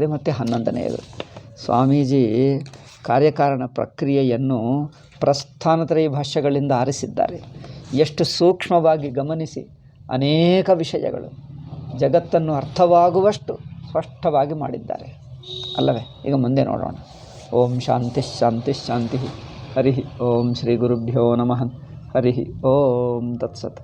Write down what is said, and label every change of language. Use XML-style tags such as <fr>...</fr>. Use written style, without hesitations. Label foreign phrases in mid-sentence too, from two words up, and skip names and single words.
<kn>ಮತ್ತು 11ನೇದು ಸ್ವಾಮೀಜಿ ಕಾರ್ಯಕಾರಣ ಪ್ರಕ್ರಿಯೆಯನ್ನು ಪ್ರಸ್ಥಾನತ್ರಯ ಭಾಷ್ಯಗಳಿಂದ ಆರಿಸಿದ್ದಾರೆ. ಎಷ್ಟು ಸೂಕ್ಷ್ಮವಾಗಿ ಗಮನಿಸಿ, ಅನೇಕ ವಿಷಯಗಳು ಜಗತ್ತನ್ನು ಅರ್ಥವಾಗುವಷ್ಟು ಸ್ಪಷ್ಟವಾಗಿ ಮಾಡಿದ್ದಾರೆ ಅಲ್ಲವೇ? ಈಗ ಮುಂದೆ ನೋಡೋಣ.</kn> <sa>ಓಂ ಶಾಂತಿ ಶಾಂತಿ ಶಾಂತಿ. ಹರಿ ಓಂ ಶ್ರೀ ಗುರುಭ್ಯೋ ನಮಃ. ಹರಿ ಓಂ ತತ್ಸತ್.</sa>